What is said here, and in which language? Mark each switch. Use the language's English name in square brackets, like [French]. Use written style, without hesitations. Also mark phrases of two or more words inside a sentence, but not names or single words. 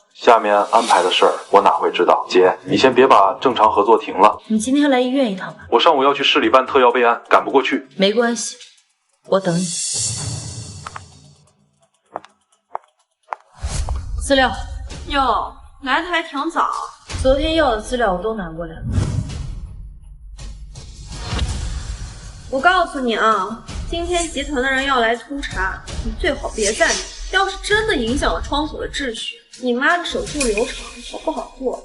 [Chinese] 下面安排的事兒我哪會知道？姐，你先別把正常合作停了。你今天來醫院一趟吧。我上午要去市裡辦特藥備案，趕不過去。沒關係，我等你。資料喲，來的還挺早。昨天要的資料我都拿過來了。我告訴你啊，今天集團的人要來督查，你最好別在意。要是真的影響了窗口的秩序，你媽的手術流程好不好做？